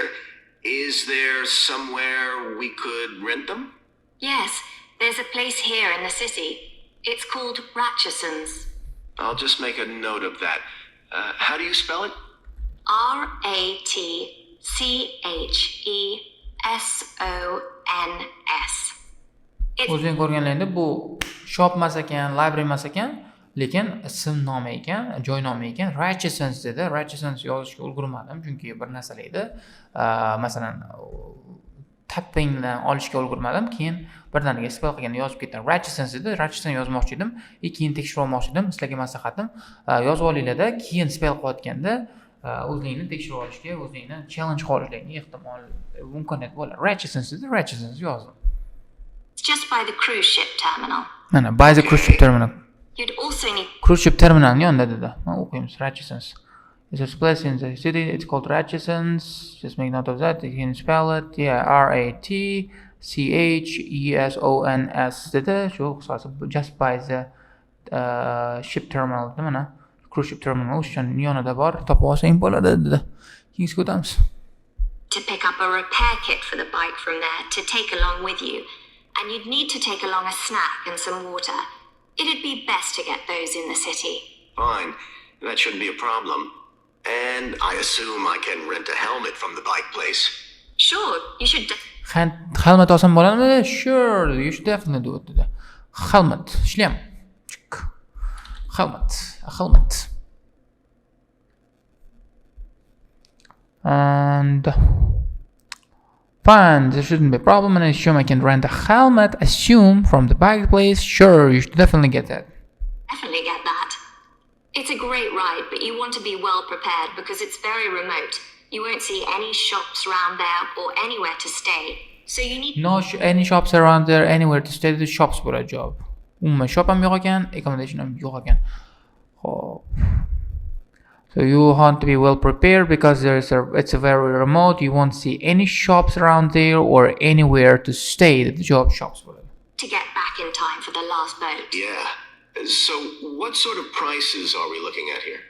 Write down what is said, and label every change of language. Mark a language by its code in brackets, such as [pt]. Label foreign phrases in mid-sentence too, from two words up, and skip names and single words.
[en] Is there somewhere we could rent them? Yes, there's a place here in the city. It's called Ratcheson's. I'll just make a note of that. How do you spell it? Ratchesons. [uz] O'zing ko'rganlaringda bu shop emas ekan, library emas ekan, lekin ism nomi ekan, joy nomi ekan. Ratchesons dedi. Ratchesons yozishga ulgurmadim chunki bir narsalar edi. Masalan, tappingdan olishga ulgurmadim. Keyin birdaniga spell qilganda yozib ketdim. Ratchesons dedi. Ratcheson yozmoqchi edim. Keyin tekshirib olmoqchi edim. Sizlarga maslahatim, yozib olinglar-da, keyin spell qilayotganda o'zingni tekshirib olishga, o'zingni challenge qilishingga ehtimol imkoniyat bo'ladi. Ratchesons dedi. Ratchesons yozdim. [en] It's just by the cruise ship terminal. Mana, by the cruise ship terminal. You'd also need Cruise ship terminalning [uz] yonida dedi. Mana o'qiymiz. Ratchesons. [en] It's a place in the city. It's called Ratchesons. Just make note of that. You can spell it. Yeah, [uz] Ratchesons dedi. Shu qisqasi [en] just by the ship terminal. [uz] Mana [en] cruise ship terminal [uz] o'shaning yonida bor. Topib olsang bo'ladi dedi. Keyingiga o'tamiz. [en] to pick up a repair kit for the bike from there to take along with you, and you'd need to take along a snack and some water. It'd be best to get those in the city. Fine. That shouldn't be a problem. And I assume I can rent a helmet from the bike place. Sure, you should. [uz] Helmet olsam bo'ladimi? [en] Sure, you should definitely do it dedi. Helmet, shlem. Helmet. And fine, there shouldn't be a problem, and I assume I can rent a helmet. Assume from the bike place. Sure, you should definitely get that. Definitely get that. It's a great ride, but you want to be well prepared because it's very remote. You won't see any shops around there or anywhere to stay. So you need Any shops around there, anywhere to stay. The shops [uz] bo'ladi javob. Umuman shop ham yo'q ekan, accommodation ham yo'q ekan. Xo'p. [en] So you want to be well prepared because it's a very remote. You won't see any shops around there or anywhere to stay. The job shops bo'ladi. to get back in time for the last boat. Yeah. So, what sort of prices are we looking at here?